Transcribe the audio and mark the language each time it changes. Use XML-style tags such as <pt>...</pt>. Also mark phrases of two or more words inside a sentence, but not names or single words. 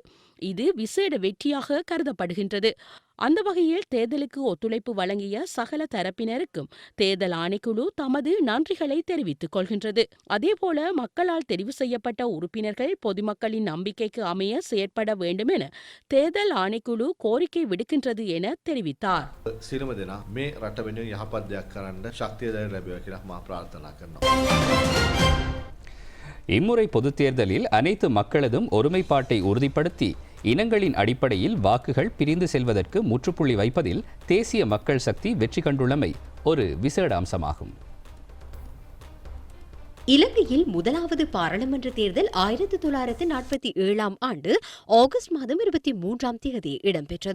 <ta>இது விசேட வெற்றியாக கருதப்படுகின்றது. அந்த வகையில் தேர்தலுக்கு ஒத்துழைப்பு வழங்கிய சகல தரப்பினருக்கும் தேர்தல் ஆணைக்குழு தமது நன்றிகளை தெரிவித்துக் கொள்கின்றது. அதேபோல மக்களால் தெரிவு செய்யப்பட்ட உறுப்பினர்கள் பொதுமக்களின் நம்பிக்கைக்கு அமைய செயற்பட வேண்டும் என தேர்தல் ஆணைக்குழு கோரிக்கை விடுக்கின்றது என தெரிவித்தார்.</ta> <si>සියලුම දෙනා මේ රට වෙනුවෙන් යහපත් දෙයක් කරන්න ශක්තිය දැන ලැබේවා කියලා මා ප්‍රාර්ථනා කරනවා.</si> <ta>இம்முறை பொதுத் தேர்தலில் அனைத்து மக்களதும் ஒருமைப்பாட்டை உறுதிப்படுத்தி இனங்களின் அடிப்படையில் வாக்குகள் பிரிந்து செல்வதற்கு முற்றுப்புள்ளி வைப்பதில் தேசிய மக்கள் சக்தி வெற்றி கண்டுள்ளமை ஒரு விசேட அம்சமாகும். இலங்கையில் முதலாவது பாராளுமன்ற தேர்தல் 1947 ஆண்டு ஆகஸ்ட் மாதம் 23ஆம் தேதி இடம்பெற்றது.</ta>